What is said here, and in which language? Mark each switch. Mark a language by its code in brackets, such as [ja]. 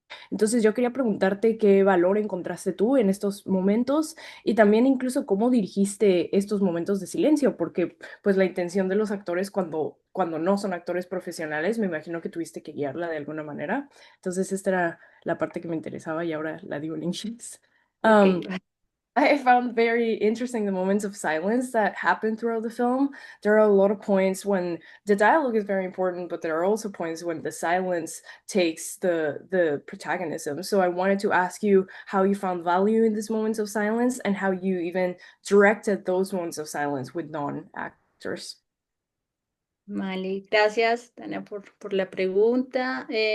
[es] Entonces yo quería preguntarte qué valor encontraste tú en estos momentos y también incluso cómo dirigiste estos momentos de silencio, porque pues la intención de los actores cuando no son actores profesionales, me imagino que tuviste que guiarla de alguna manera. Entonces esta era la parte que me interesaba y ahora la digo en inglés. Ok, [en] I found very interesting the moments of silence that happen throughout the film. There are a lot of points when the dialogue is very important, but there are also points when the silence takes the protagonism. So I wanted to ask you how you found value in these moments of silence and how you even directed those moments of silence with non-actors. [es] vale, gracias, Dana, por la pregunta.